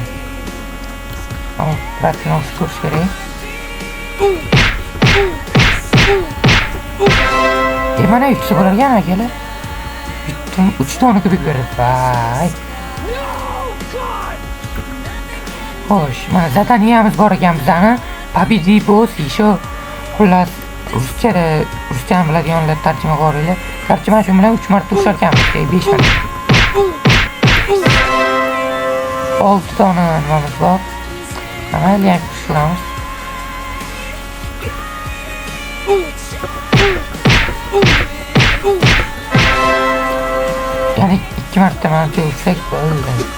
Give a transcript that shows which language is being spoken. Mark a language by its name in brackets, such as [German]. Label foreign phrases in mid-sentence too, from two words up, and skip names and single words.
[Uzbek] Pratikani ko'rish kerak. Mana 3 bo'lar ekan akalar. 3 dona kubik berdi. Vay. Xo'sh, mana zadaniyamiz bor ekan bizani. [Russian] Победи босс еще [Uzbek] xullas ruschani biladiganlar tarjima qo'ringlar. Tarjima shu bilan 3 marta ushlar ekanmiz, 5 marta. 6 dona nimamiz bor. Mayli, ham tushiramiz. Ya'ni 2 marta manimcha ursak bo'ldi.